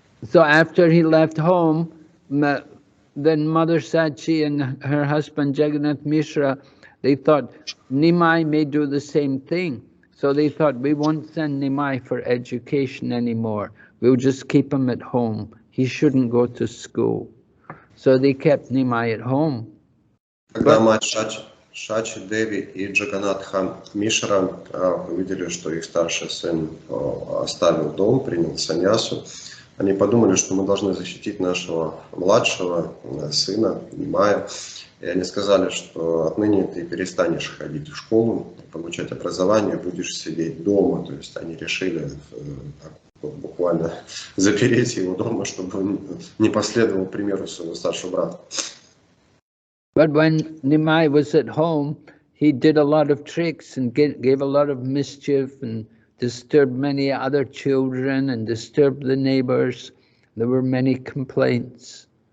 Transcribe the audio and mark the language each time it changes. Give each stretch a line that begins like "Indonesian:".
English: So after he left home, then Mother Sachi and her husband Jagannath Mishra, they thought Nimai may do the same thing. So they thought, we won't send Nimai for education anymore. We'll just keep him at home. He shouldn't go to school. So they kept Nimai at home.
Russian: Когда мать Шачи, Деви и Джаганатха Мишра увидели, что их старший сын оставил дом, принял саньясу, они подумали, что мы должны защитить нашего младшего сына Нимая. И они сказали, что отныне ты перестанешь ходить в школу, получать образование, будешь сидеть дома. То есть они решили буквально запереть его дома, чтобы он не последовал примеру своего старшего брата.
English: But when Nimai was at home, he did a lot of tricks and gave a lot of mischief and disturbed many other children and disturbed the neighbors. There were many complaints.